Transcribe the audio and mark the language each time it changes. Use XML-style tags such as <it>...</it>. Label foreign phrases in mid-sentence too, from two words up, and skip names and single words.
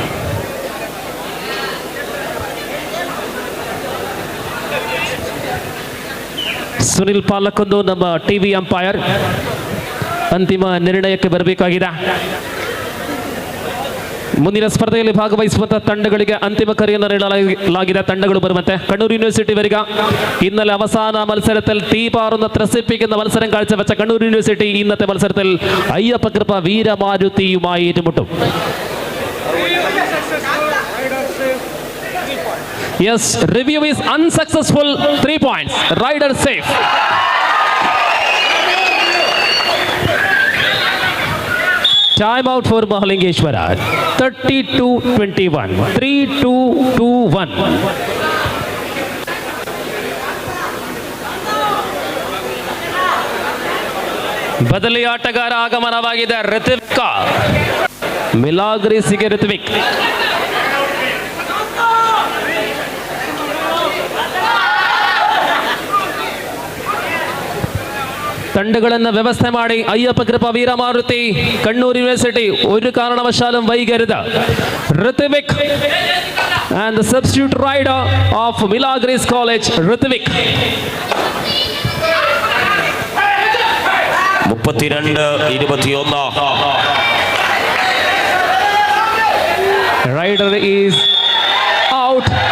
<kn>ಸುನಿಲ್ ಪಾಲಕ್ಕೊಂದು ನಮ್ಮ</kn> <en>TV umpire</en> <kn>ಅಂತಿಮ ನಿರ್ಣಯಕ್ಕೆ ಬರಬೇಕಾಗಿದೆ. ಮುಂದಿನ ಸ್ಪರ್ಧೆಯಲ್ಲಿ ಭಾಗವಹಿಸುವಂತಹ ತಂಡಗಳಿಗೆ ಅಂತಿಮ ಕರೆಯನ್ನು ನೀಡಲಾಗಿದೆ. ತಂಡಗಳು ಬರುವಂತೆ.</kn> <ml>കണ്ണൂർ യൂണിവേഴ്സിറ്റി വരിക. ഇന്നലെ അവസാന മത്സരത്തിൽ തീപാറുന്ന ത്രസിപ്പിക്കുന്ന മത്സരം കാഴ്ചവെച്ച കണ്ണൂർ യൂണിവേഴ്സിറ്റി ഇന്നത്തെ മത്സരത്തിൽ അയ്യപ്പ കൃപ വീരമാരുതിയുമായി ഏറ്റുമുട്ടും.</ml> <en>Yes, review is unsuccessful. 3 points. Rider safe. Time out for Mahalingeshwara. 32-21. 3-2-2-1.</en> <kn>ಬದಲಿ ಆಟಗಾರ ಆಗಮನವಾಗಿದೆ. ಋತ್ವಿಕ್. ಮಿಲಾಗ್ರಿಸ್ಗೆ ಋತ್ವಿಕ್. ತಂಡಗಳನ್ನು ವ್ಯವಸ್ಥೆ ಮಾಡಿ ಅಯ್ಯಪ್ಪ ಕೃಪಾ ವೀರಮಾರುತಿ ಕಣ್ಣೂರು ಯೂನಿವರ್ಸಿಟಿ</kn> <ml>ഒരു കാരണവശാലും വൈകരുത്.</ml> <en>ഋത്വിക് and the substitute rider of Milagris College, ഋത്വിക്. 32-21. Rider is out.</en>